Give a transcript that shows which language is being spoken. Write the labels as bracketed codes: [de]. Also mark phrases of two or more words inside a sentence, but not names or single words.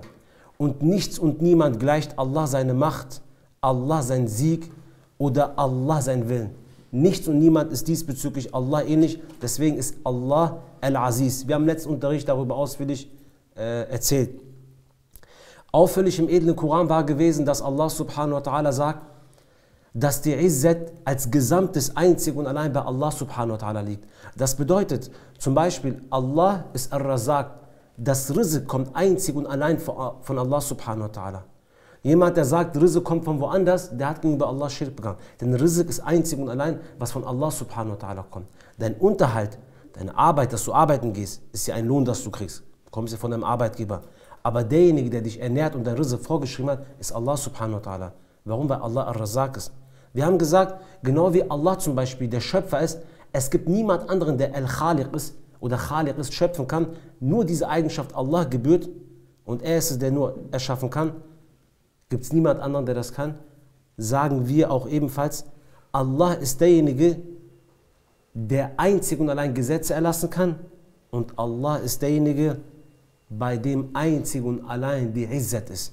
[de] Und nichts und niemand gleicht Allah seine Macht, Allah sein Sieg oder Allah sein Willen. Nichts und niemand ist diesbezüglich Allah ähnlich, deswegen ist Allah Al-Aziz. Wir haben im letzten Unterricht darüber ausführlich erzählt. Auffällig im edlen Koran war gewesen, dass Allah [ar] سبحانه وتعالى [de] sagt, dass die Izzat als Gesamtes einzig und allein bei Allah [ar] سبحانه وتعالى [de] liegt. Das bedeutet zum Beispiel, Allah ist Ar-Razaq, das Rizq kommt einzig und allein von Allah [ar] سبحانه وتعالى. [de] Jemand, der sagt, Rizq kommt von woanders, der hat gegenüber Allah Schirk begangen. Denn Rizq ist einzig und allein, was von Allah [ar] سبحانه وتعالى [de] kommt. Dein Unterhalt, deine Arbeit, dass du arbeiten gehst, ist ja ein Lohn, das du kriegst. Du kommst ja von deinem Arbeitgeber. Aber derjenige, der dich ernährt und dein Rizq vorgeschrieben hat, ist Allah [ar] سبحانه وتعالى. [de] Warum? Weil Allah Ar-Razaq ist. Wir haben gesagt, genau wie Allah zum Beispiel der Schöpfer ist, es gibt niemand anderen, der Al-Khaliq ist oder Khaliq ist, schöpfen kann. Nur diese Eigenschaft Allah gebührt und er ist es, der nur erschaffen kann. Gibt es niemand anderen, der das kann? Sagen wir auch ebenfalls, Allah ist derjenige, der einzig und allein Gesetze erlassen kann und Allah ist derjenige, bei dem einzig und allein die Izzat ist.